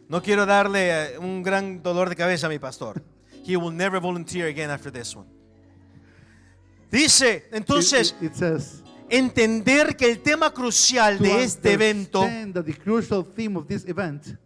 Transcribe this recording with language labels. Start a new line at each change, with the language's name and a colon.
Spanish: No quiero darle un gran dolor de cabeza a mi pastor.
English: He will never volunteer again after this one.
Spanish: Dice, entonces,
English: It says,
Spanish: entender que el tema crucial
English: to
Spanish: de este evento
English: understand that the crucial theme of this event